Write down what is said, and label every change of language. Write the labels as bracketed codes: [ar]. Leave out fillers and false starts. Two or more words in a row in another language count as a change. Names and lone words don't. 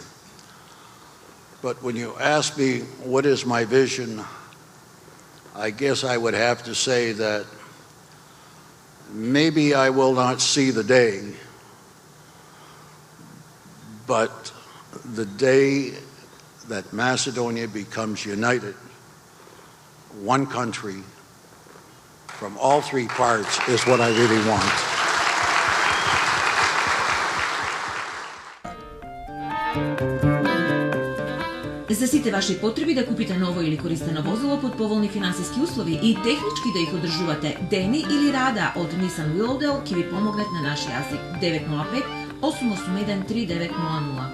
[en] But when you ask me what is my vision, I guess I would have to say that maybe I will not see the day, but the day that Macedonia becomes united, one country, from all three parts is what I really want. [mk] За сите ваши потреби да купите ново или користено возило под поволни финансиски услови и технички да их одржувате дени или рада од Nissan Willowdale ќе ви помогнат на наш јазик 905-881-3900.